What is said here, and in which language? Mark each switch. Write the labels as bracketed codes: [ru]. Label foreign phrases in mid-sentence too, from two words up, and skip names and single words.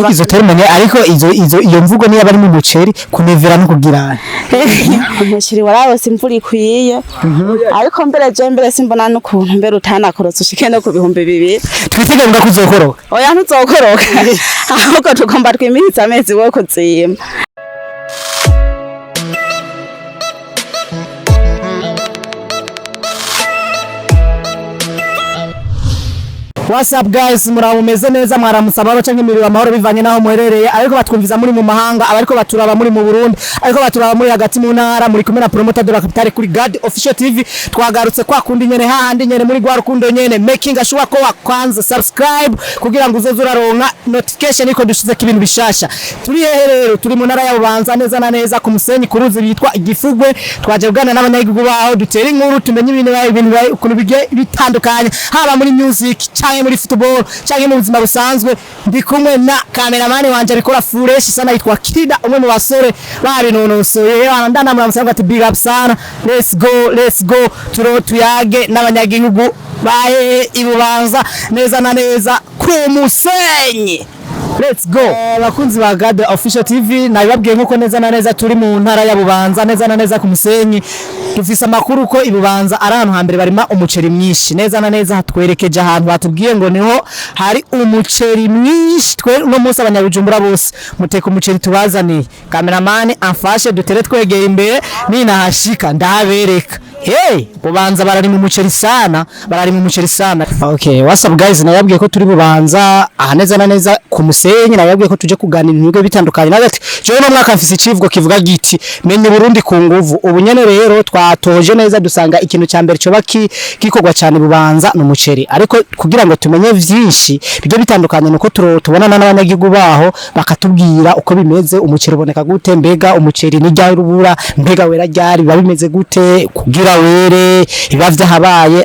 [rn] ariko izo termine ariko iyo mvugo niyo bari mu muceri kunevera no kugira umuceri wararose imvura ikwiye ariko mbere simbona n'ukuntu mbere utanakorotse ushike no ku bihumbi 2 twitegura kuzokoroka oya ntuzokoroka ahubwo tugomba twimiriza amezi wo kuzima. [en] What's up guys, [rn] mumeze neza mwaramusaba canke imiriwe amahoro bivanye naho muherereye, ariko batwumviza muri mu mahanga, abariko baturaba muri mu Burundi, ariko baturaba muri hagati mu ntara, muri kumwe na promoter [fr] de la capitale [rn] kuri God Official TV. Twagarutse kwa kundi nyene hahandi nyene muri gwa rukundo nyene, [en] making sure [rn] ko wakwanza subscribe kugira ngo uzoze uraronka notification iko dushize ibintu bishasha. Turi hehe rero? Turi mu ntara ya Bubanza neza na neza ku musenyi kuruzi bitwa Igifugwe. Twaje kugana n'abanyagihugu baho dutera inkuru tumenye ibintu ukuntu bigiye bitandukanye, haba muri music muri football canke mu buzima busanzwe. Ndi kumwe na cameraman wanje ariko fresh sana yitwa Kida, umwe mu basore babinonosoye andana mu musanga ati [en] big up [rn] sana. [en] Let's go [rn] tuyage n'abanyagihugu baye Ibubanza neza na neza ku musenyi. [en] Let's go. [rn] Bakunzi ba God Official TV, nabibabwiye nkuko neza na neza turi mu ntara ya Bubanza neza na neza ku musenyi. Dufise amakuru ko Ibubanza ari ahantu hambere barima umuceri mwinshi neza na neza. Hatwerekeje ahantu batubwiye ngo niho hari umuceri mwinshi. Twe no munsi abanyabujumbura bose muteka umuceri tubazaniye. Cameraman amfashe dutere twegeye imbere ninahashika ndahabereka. Hey, Bubanza barari mu muceri sana, [en] Okay, what's up guys, [rn] nababwiye ko turi Bubanza aha neza na neza ku musenyi. Nababwiye ko tuje kuganira ibintu bitandukanye. Nagati jewe no mwaka mfise ikivugo kivuga giti menye Burundi ku nguvu. Ubu nyene rero twatoje neza dusanga ikintu cya mbere cyo gikorwa cyane Bubanza no muceri, ariko kugira ngo tumenye vyinshi bijye bitandukanye nuko tubonana n'abanyagihugu baho bakatubwira uko bimeze, umuceri uboneka gute, mbega umuceri ni ryari rubura, mbega wera ryari biba bimeze gute kugira were biba vyahabaye.